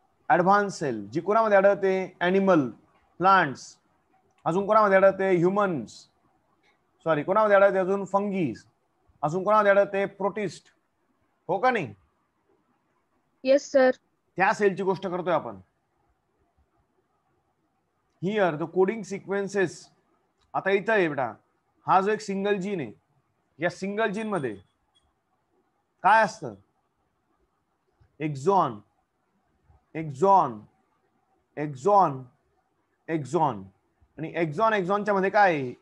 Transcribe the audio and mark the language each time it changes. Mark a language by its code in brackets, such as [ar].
[mr] Advance sale, जी कोणामध्ये आढळते? Animal, plants. अजून कोणामध्ये आढळते? ह्युमन्स. सॉरी, कोणामध्ये आढळते अजून? फंगीज. अजून कोणामध्ये आढळते? प्रोटिस्ट. हो का नाही? [en] Yes, sir. [mr] त्या सेलची गोष्ट करतोय आपण. [en] Here the coding sequences. [mr] आता इथं आहे बेटा, हा जो एक सिंगल जीन आहे, या सिंगल जीन मध्ये काय असतं? [en] Exon, exon, exon, exon. [mr] आणि एक्झॉन एक्झॉनच्या मध्ये काय आहे?